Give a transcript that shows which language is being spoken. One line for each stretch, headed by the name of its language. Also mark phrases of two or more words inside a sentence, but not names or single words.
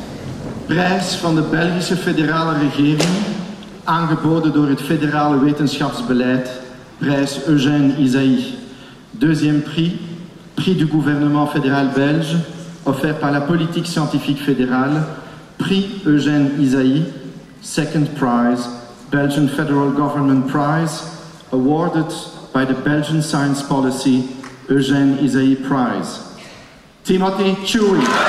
Dutch: Prijs van de Belgische federale regering, aangeboden door het federale wetenschapsbeleid, prijs Eugène Ysaÿe.
French: Deuxième prix, prix du gouvernement fédéral belge, offert par la politique scientifique fédérale, prix Eugène Ysaÿe.
English: Second prize, Belgian Federal Government Prize, awarded by the Belgian Science Policy Eugène Ysaÿe Prize. Timothy Chewy.